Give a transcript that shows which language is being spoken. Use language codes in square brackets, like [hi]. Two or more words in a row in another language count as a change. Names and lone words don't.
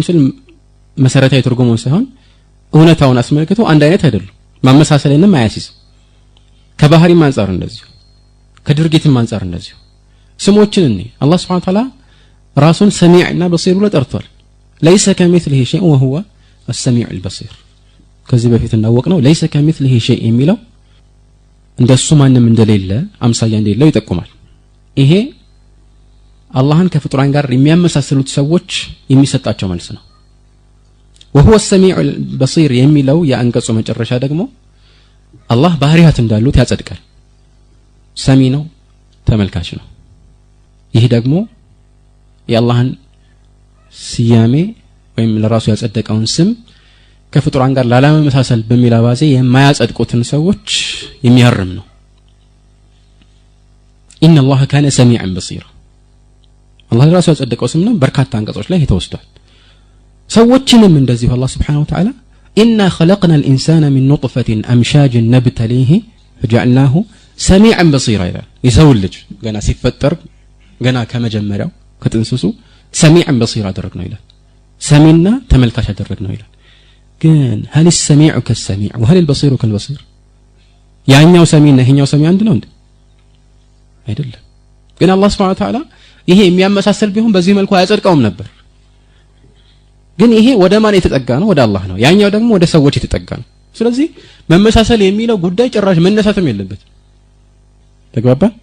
[am] ስል መሰረታዊ ትርጉሙን ሳይሆን እውነታውን አስመልክቶ አንድ አይነት አይደሉም። ማመሳሰልንም አያሲዝ። ከባህሪም አንፃር እንደዚሁ ከድርጊትም አንፃር እንደዚሁ ስሞችን አላህ [ar] سبحانه و [am] Ta'ala ራሱን ሰሚዕና በሲር ብሎ ጠርቷል። [ar] ليس كمثله شيء وهو السميع البصير። [am] ከዚህ በፊት እንዳወቅነው ليس [ar] كمثله شيء [am] የሚለው እንደሱ ማንም እንደሌለ አምሳያ እንደሌለው ይጠቁማል። ይሄ አላህን ከፍጡራን ጋር የሚያመሳስሉት ሰዎች የሚሰጣቸው መልስ ነው። [ar] وهو السميع البصير [am] የሚለው የአንቀጹ መጨረሻ ደግሞ አላህ ባህሪያት እንዳሉት ያጸድቃል። ሰሚ ነው፣ ተመልካች ነው። ይህ ደግሞ የአላህን ስያሜ ወይም ለራሱ ያጸደቀውን ስም ከፍጡራን ጋር ላለመመሳሰል በሚል አባዜ የማያጸድቁትን ሰዎች የሚያርም ነው። [ar] إن الله كان سميعا بصيرا [am] አላህ ለራሱ ያጸደቀው ስም ነው። በርካታ አንቀጾች ላይ ተወስዷል። ሰዎችንም እንደዚሁ አላህ [ar] سبحانه وتعالى إنا خلقنا الإنسان من نطفة أمشاج نبتليه فجعلناه سميعا بصيرا [am] ይላል። የሰው ልጅ ገና ሲፈጠር ገና ከመጀመሪያው ከጥንስሱ [ar] سميعا بصيرا [am] አደረግነው ይላል። ሰሚና ተመልካች አደረግነው ይላል። ግን [ar] هل السميع كالسميع وهل البصير كالبصير؟ [am] ያኛው ሰሚና ይሄኛው ሰሚ አንድ ነው እንዴ? አይደለም። ግን አላህ [ar] سبحانه وتعالى [am] ይሄ የሚያመሳሰል ቢሆን በዚህ መልኩ አያጸድቀውም ነበር። ግን ይሄ ወደ ማን የተጠጋ ነው? ወደ አላህ ነው። ያኛው ደግሞ ወደ ሰዎች የተጠጋ ነው። ስለዚህ መመሳሰል የሚለው ጉዳይ ጭራሽ መነሳትም የለበት። ተግባባ?